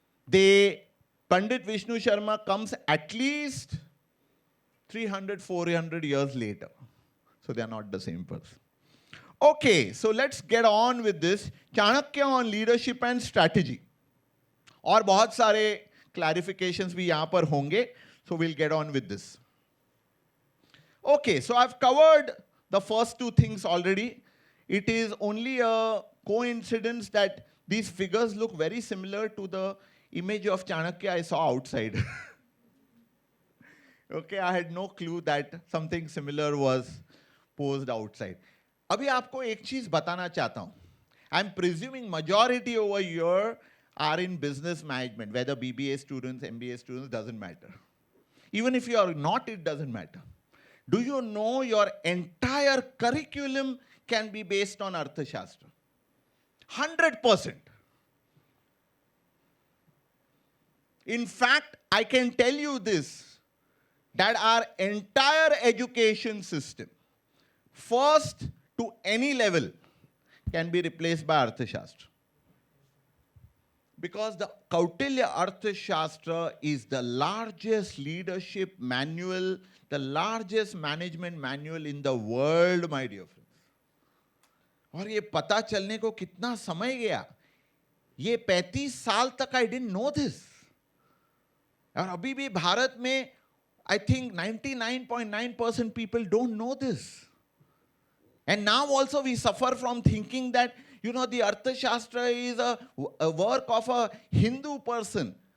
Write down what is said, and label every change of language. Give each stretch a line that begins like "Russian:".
English: Pandit Vishnu Sharma comes at least 300, 400 years later. So they are not the same person. Okay, so let's get on with this. Chanakya on leadership and strategy.
Hindi: और बहुत सारे clarifications भी यहाँ पर होंगे.
English: So we'll get on with this. Okay, so I've covered the first two things already. It is only a coincidence that these figures look very similar to the image of Chanakya I saw outside. Okay, I had no clue that something similar was posed outside.
Hindi: अभी आपको एक चीज बताना चाहता हूं.
English: I'm presuming majority over here are in business management, whether BBA students, MBA students, doesn't matter. Even if you are not, it doesn't matter. Do you know your entire curriculum can be based on Arthashastra? 100%. In fact, I can tell you this, that our entire education system, first to any level, can be replaced by Arthashastra. Because the Kautilya Arthashastra is the largest leadership manual, the largest management manual in the world, my dear friends.
Hindi: और ये पता चलने को कितना समय गया? ये 35 साल तक
English: I didn't know this.
Hindi: और अभी भी भारत में
English: I think 99.9% people don't know this. And now also we suffer from thinking that, you know, the Arthashastra is a work of a Hindu person.